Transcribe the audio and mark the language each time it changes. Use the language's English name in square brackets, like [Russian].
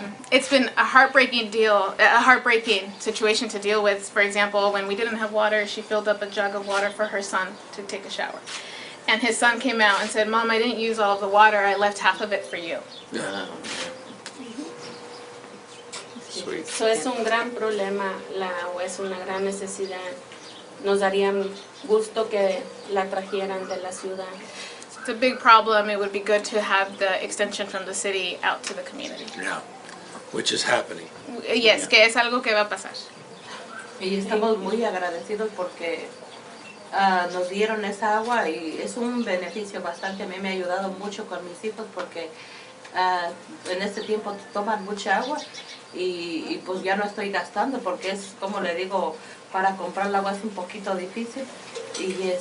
[English] It's been a heartbreaking situation to deal with. For example, when we didn't have water, she filled up a jug of water for her son to take a shower. And his son came out and said, Mom, I didn't use all of the water, I left half of it for you. Yeah. Sweet. [Spanish] So es un gran problema, la agua es una gran necesidad. Nos daría gusto que la trajeran de la ciudad. [English] It's a big problem. It would be good to have the extension from the city out to the community. Yeah. Which is happening. [Spanish] Yes, que es algo que va a pasar. Y estamos muy agradecidos porque nos dieron esa agua y es un beneficio bastante. A mí me ha ayudado mucho con mis hijos porque en este tiempo toman mucha agua y pues ya no estoy gastando porque es, como le digo, para comprar el agua es un poquito difícil y